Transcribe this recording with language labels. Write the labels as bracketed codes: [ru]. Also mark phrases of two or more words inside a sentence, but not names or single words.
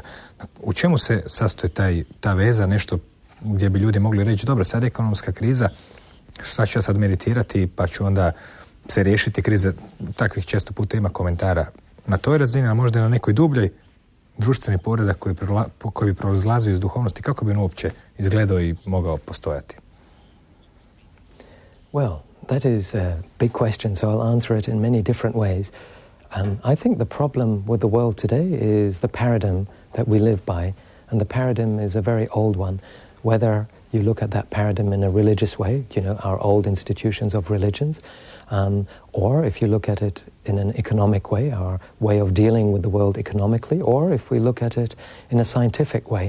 [hr] U čemu se sastoji ta veza, nešto gdje bi ljudi mogli reći, dobro, sad je ekonomska kriza, sad ću ja sad meditirati pa ću onda se riješiti krize? Takvih često puta ima komentara na toj razini, a možda i na nekoj dubljoj društveni poredak koji bi proizlazio iz duhovnosti. Kako bi on uopće izgledao i mogao postojati? [en] Well, that is a big question, so I'll answer it in many different ways. I think the problem with the world today is the paradigm that we live by, and the paradigm is a very old one. Whether you look at that paradigm in a religious way, our old institutions of religions, or if you look at it in an economic way, our way of dealing with the world economically, or if we look at it in a scientific way.